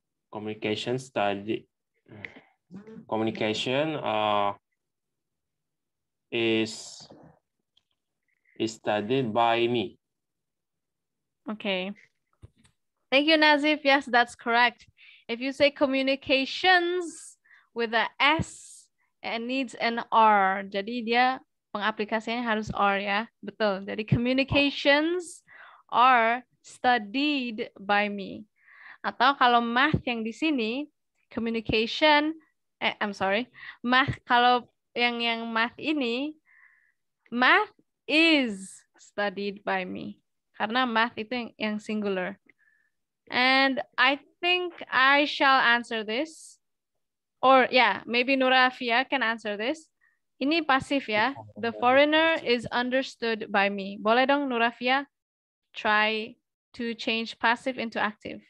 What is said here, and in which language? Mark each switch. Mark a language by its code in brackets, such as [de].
[en] Communication study. Communication is studied by me. Okay. Thank you, Nazif. Yes, that's correct. If you say communications with a S, it needs an R. [id] Jadi dia pengaplikasiannya harus R ya. Betul. [en] Jadi communications are studied by me. [id] Atau kalau math yang di sini, communication, math kalau yang math ini, [en] math is studied by me. [id] Karena math itu yang singular. [en] And I think I shall answer this. Or yeah, maybe Nurafia can answer this. [id] Ini pasif ya. [en] The foreigner is understood by me. [id] Boleh dong [en] Nurafia try to change passive into active.